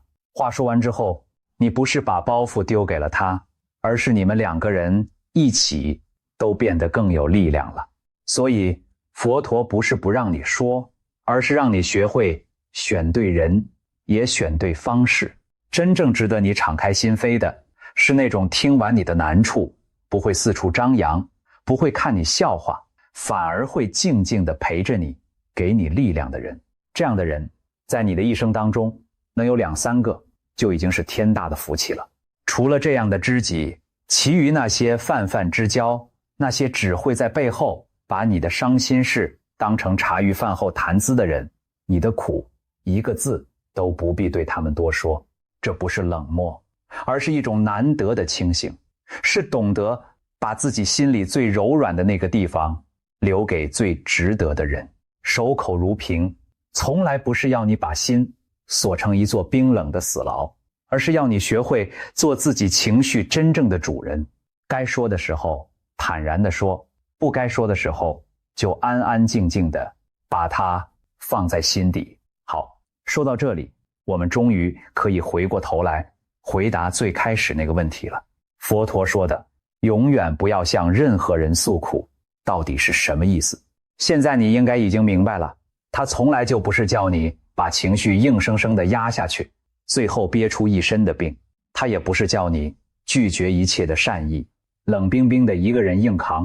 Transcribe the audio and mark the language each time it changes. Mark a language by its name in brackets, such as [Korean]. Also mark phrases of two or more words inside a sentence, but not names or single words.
[Chinese] 話說完之後，你不是把包袱丟給了他，而是你們兩個人一起都變得更有力量了。所以佛陀不是不讓你說，而是讓你學会選對人，也選对方式。真正值得你敞開心扉的，是那種聽完你的難處不會四處張揚，不會看你笑話，反而會靜靜地陪着你，給你力量的人。這樣的人在你的一生當中能有2-3個，就已經是天大的福氣了。除了這樣的知己，其餘那些泛泛之交，那些只會在背後把你的傷心事當成茶餘飯後談資的人，你的苦一個字都不必對他們多說。這不是冷漠，而是一種難得的清醒，是懂得把自己心裡最柔軟的那個地方留給最值得的人。守口如瓶，從來不是要你把心鎖成一座冰冷的死牢，而是要你學會做自己情緒真正的主人。該說的時候坦然地說，不該說的時候就安安靜靜地把它放在心底。好，說到這裡，我們終於可以回過頭來回答最開始那個問題了。佛陀說的永遠不要向任何人訴苦，到底是什麼意思？現在你應該已經明白了，他從來就不是叫你把情緒硬生生地壓下去，最後憋出一身的病。他也不是叫你拒絕一切的善意，冷冰冰的一個人硬扛。